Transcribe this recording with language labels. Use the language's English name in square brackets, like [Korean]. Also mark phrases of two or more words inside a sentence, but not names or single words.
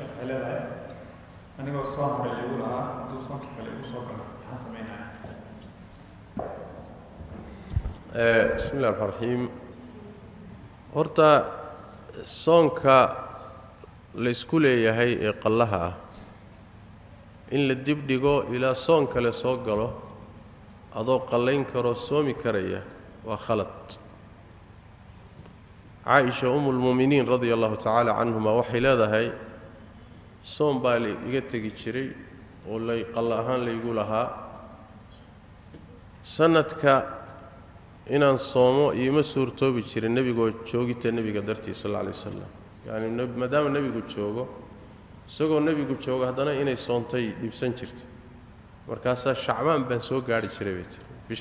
[Somali] leedahay anigoo soo horay igu lahaa hadduu soonkii kale igu soo galo maxaan samaynayaa [Arabic] بسم الله الرحمن الرحيم [Somali] horta soonka la isku leeyahay ee qallaha ah in la dib dhigo ilaa soon kale soo galo adoo qallayn karo soomi karaya waa khalad Aisha [Arabic] أم المؤمنين رضي الله تعالى عنهما [Somali] waxay leedahay soon baa iga tagi jiray oo la qalla ahaan la igu lahaa sanadka inaan soomo iima suurtoobi jirin nabigoo joogita nabiga dartiisa [Arabic] صلى الله عليه وسلم [Somali] yani maadaama nabigu joogo isagoo nabigu joogo haddana inay soontay dhibsan jirtay markaasaa shacbaan baan soo gaari jiray bisha